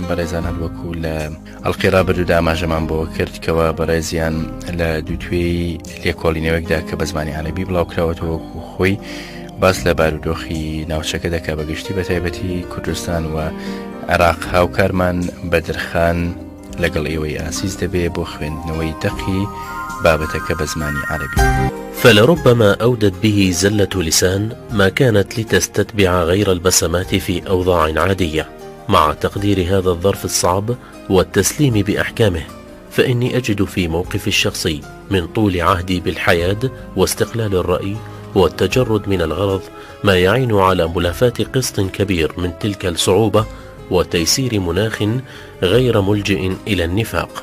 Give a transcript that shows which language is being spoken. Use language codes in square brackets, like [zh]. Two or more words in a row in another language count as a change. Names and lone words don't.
[ckb] بەڕێزانان وەکو لە ئەڵقەی ڕابردوودا ئاماژەمان بۆ کرد کەوە بەڕێزیان لە دووتوێی لێکۆڵینەوەکدا کە بە زمانی عەرەبی بڵاوکراوەتەوە وەکو خۆی باس لە بارودۆخی ناوچەکە دەکا بەگشتی بە تایبەتی کوردستان و عێراق. هاوکارمان بەدرخان لەگەڵ ئێوەی ئاسیز دەبێ بۆ خوێندنەوەی دەقی بابەتەکە بە زمانی عەرەبی. [ar] فلربما أودت به زلة لسان ما كانت لتستتبع غير البسمات في أوضاع عادية. مع تقدير هذا الظرف الصعب والتسليم بأحكامه، فإني أجد في موقفي الشخصي من طول عهدي بالحياد واستقلال الرأي والتجرد من الغرض ما يعين على ملافاة قسط كبير من تلك الصعوبة وتيسير مناخ غير ملجئ إلى النفاق.